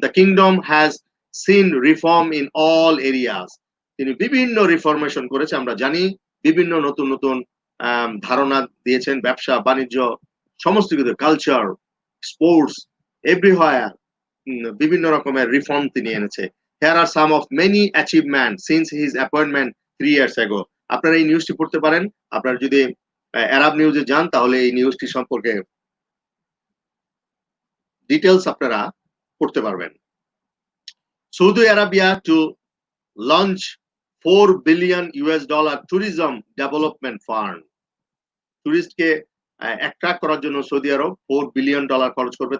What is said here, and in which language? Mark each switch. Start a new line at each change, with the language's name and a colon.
English: The kingdom has seen reform in all areas.
Bangla: তিনি বিভিন্ন reformation করেছে, আমরা জানি বিভিন্ন নতুন নতুন ধারণা দিয়েছেন, ব্যবসা বাণিজ্য সমস্ত কিছু, কালচার, স্পোর্টস, এভরিহোয়ার বিভিন্ন রকমের রিফর্ম তিনি এনেছে।
English: Here are some of many achievements since his appointment 3 years ago.
Bangla: আপনারা এই নিউজটি পড়তে পারেন। আপনারা যদি আরব নিউজে যান তাহলে এই নিউজটি সম্পর্কে ডিটেইলস আপনারা পড়তে পারবেন।
English: Saudi Arabia to launch $4 billion tourism development fund.
Bangla: টুরিস্টকে attract করার জন্য সৌদি আরব $4 billion খরচ করবে।